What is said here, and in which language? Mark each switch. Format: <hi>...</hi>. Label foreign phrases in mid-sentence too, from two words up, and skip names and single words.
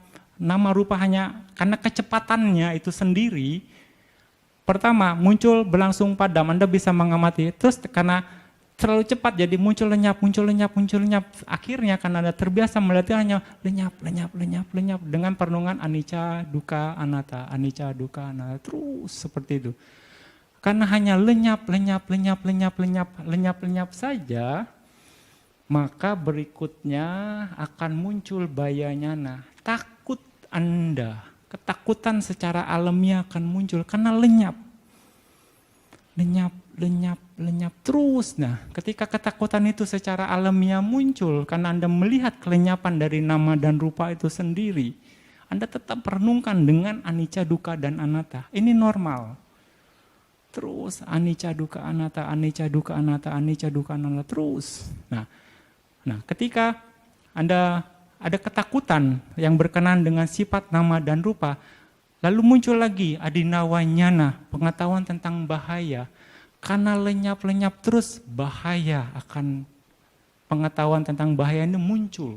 <id>Nama rupa hanya karena kecepatannya itu sendiri. Pertama, muncul berlangsung padam, Anda bisa mengamati. Terus karena terlalu cepat jadi muncul lenyap. Akhirnya karena Anda terbiasa melihatnya hanya lenyap dengan perenungan</id> <pi>anicca, dukkha, anatta,</pi> <id>terus seperti itu. Karena hanya lenyap saja, maka berikutnya akan muncul bayanyana. Takut Anda, ketakutan secara alamiah akan muncul karena lenyap terus. Nah, ketika ketakutan itu secara alamiah muncul karena Anda melihat kelenyapan dari nama dan rupa itu sendiri, Anda tetap renungkan dengan</id> <pi>anicca, dukkha,</pi> <id>dan anatta. Ini normal.</id> <pi>Terus anicca, dukkha, anatta, anicca, dukkha, anatta, anicca, dukkha, anatta terus.</pi> <id>Nah, ketika Anda ada ketakutan yang berkenaan dengan sifat nama dan rupa, lalu muncul lagi adinawanyana, pengetahuan tentang bahaya. Karena lenyap-lenyap terus, bahaya akan pengetahuan tentang bahaya ini muncul.</id>